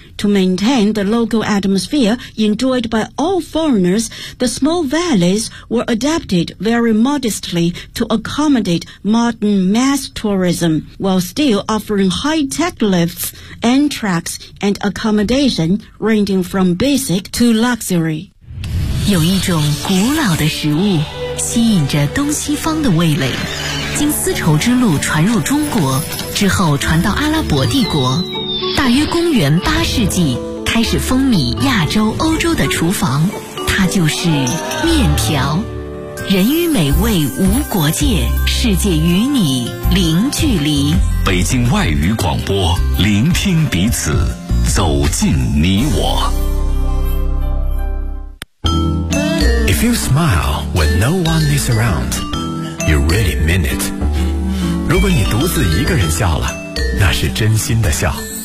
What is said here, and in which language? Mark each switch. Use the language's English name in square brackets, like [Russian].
[English] To maintain the local atmosphere enjoyed by all foreigners, the small valleys were adapted very modestly to accommodate modern mass tourism, while still offering high-tech lifts and tracks and accommodation ranging from basic to luxury. [Chinese] 有一种古老的食物吸引着东西方的味蕾，经丝绸之路传入中国，之后传到阿拉伯帝国。大约公元8世纪开始风靡亚洲欧洲的厨房，它就是面条。人与美味无国界，世界与你零距离。北京外语广播，聆听彼此，走进你我。 [English] If you smile when no one is around, you really mean it. [Chinese] 如果你独自一个人笑了，那是真心的笑。